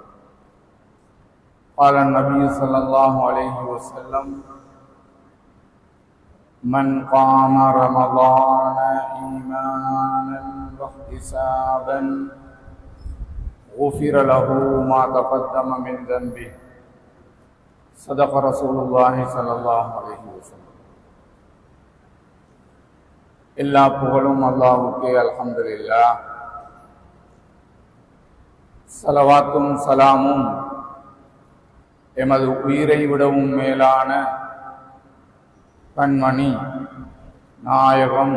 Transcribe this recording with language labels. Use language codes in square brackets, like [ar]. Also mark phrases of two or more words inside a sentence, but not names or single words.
[ar] قال النبي صلى الله عليه وسلم: من قام رمضان إيمانا واحتسابا غفر له ما تقدم من ذنبه. صدق رسول الله صلى الله عليه وسلم. [ta] எல்லா புகழும் அல்லாஹ்வுக்கே. அல்ஹம்துலில்லாஹ். ஸலவாத்தும் சலாமும் எமது உயிரை விடவும் மேலான கண்மணி நாயகம்